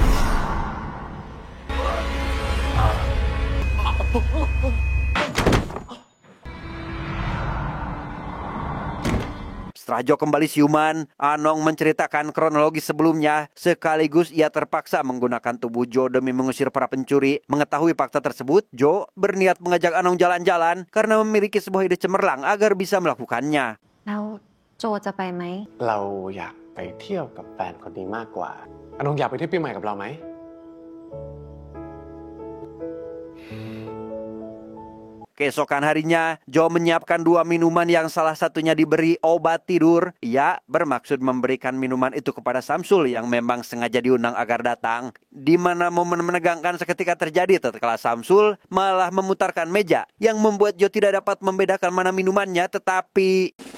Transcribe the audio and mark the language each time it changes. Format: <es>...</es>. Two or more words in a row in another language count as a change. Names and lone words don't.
<id>Setelah Joe kembali siuman, Anong menceritakan kronologi sebelumnya. Sekaligus ia terpaksa menggunakan tubuh Joe demi mengusir para pencuri. Mengetahui fakta tersebut, Joe berniat mengajak Anong jalan-jalan karena memiliki sebuah ide cemerlang agar bisa melakukannya.</id> <th>แล้วโจจะไปไหม เราอยากไปเที่ยวกับแฟนคนนี้มากกว่า Anong อยากไปเที่ยวปีใหม่กับเราไหม</th> <id>Keesokan harinya, Joe menyiapkan 2 minuman yang salah satunya diberi obat tidur. Ia bermaksud memberikan minuman itu kepada Samsul yang memang sengaja diundang agar datang. Di mana momen menegangkan seketika terjadi tatkala Samsul malah memutarkan meja yang membuat Joe tidak dapat membedakan mana minumannya, tetapi...</id>